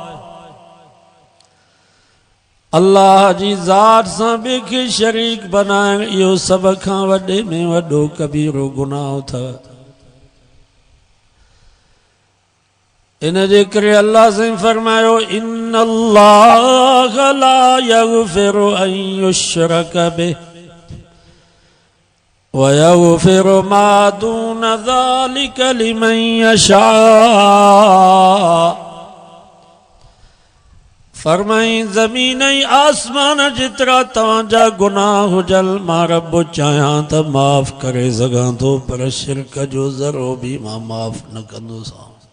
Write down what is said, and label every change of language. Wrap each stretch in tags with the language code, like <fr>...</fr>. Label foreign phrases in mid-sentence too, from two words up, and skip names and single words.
<sd>अल्लाह जी ज़ात सां ॿिए खे शरीक बनाइण इहो सभ खां वॾे में वॾो कबीरो गुनाह अथव। इन जे करे अल्लाह साईं फरमायो</sd> <ar>إن الله لا يغفر أن يشرك به ويغفر ما دون ذلك لمن يشاء.</ar> <sd>फरमाई ज़मीन ऐं आसमान जेतिरा तव्हांजा गुनाह हुजल मां रब चाहियां त माफ़ करे सघां थो पर शिरक जो ज़रो बि मां माफ़ न कंदोसां।</sd>